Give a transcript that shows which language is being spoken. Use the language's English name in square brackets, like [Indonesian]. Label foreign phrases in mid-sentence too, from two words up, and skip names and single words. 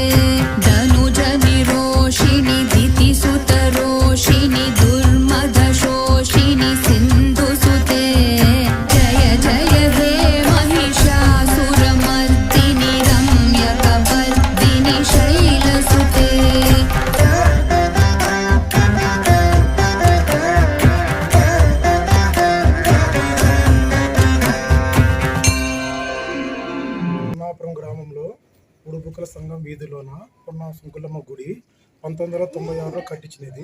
[Sanskrit] धनुजनिरोषिणि दितिसुतरोषिणि दुर्मदशोषिणि सिन्धुसुते जय जय हे महिषासुरमर्दिनि रम्यकपर्दिनि शैलसुते [Telugu] కొన్నాపురం గ్రామంలో బుడుబుక్కల సంఘం వీధిలోన కొన్న సుంకులమ్మ గుడి 1996లో కట్టించినది.